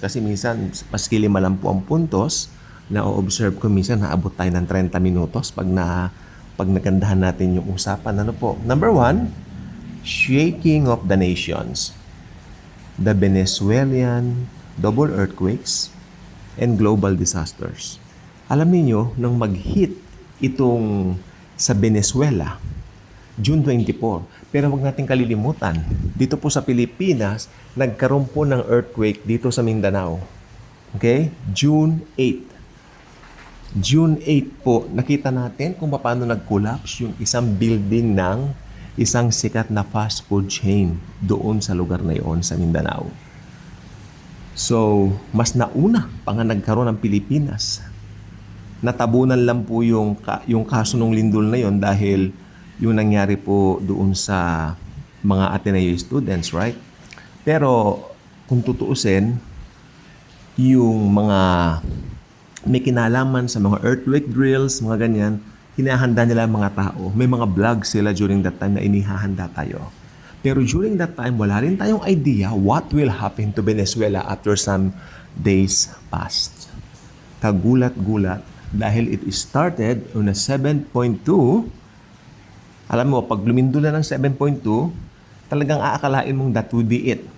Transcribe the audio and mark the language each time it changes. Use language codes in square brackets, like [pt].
[tl] Kasi minsan, maski 5 lang po ang puntos na o-observe ko minsan, naabot tayo ng 30 minutos pag nagandahan natin yung usapan. Ano po? [en] Number 1, shaking of the nations. The Venezuelan double earthquakes and global disasters. [tl] Alam niyo nang mag-hit itong sa Venezuela, June 24. Pero wag nating kalilimutan, dito po sa Pilipinas, nagkaroon po ng earthquake dito sa Mindanao. Okay? June 8. June 8 po, nakita natin kung paano nag-collapse yung isang building ng isang sikat na fast food chain doon sa lugar na yon sa Mindanao. So, mas nauna pa nga nagkaroon ng Pilipinas. Natabunan lang po yung kaso ng lindol na yon dahil yung nangyari po doon sa mga Ateneo students, right? Pero kung tutuusin, yung mga may kinalaman sa mga earthquake drills, mga ganyan, hinahanda nila ang mga tao. May mga vlogs sila [en] during that time [tl] na inihahanda tayo. [en] Pero during that time, [tl] wala rin tayong [en] idea what will happen to Venezuela after some days past. [tl] Kagulat-gulat dahil [en] it started on a 7.2. [tl] Alam mo, pag lumindol na ng 7.2, talagang aakalain mong [en] that would be it.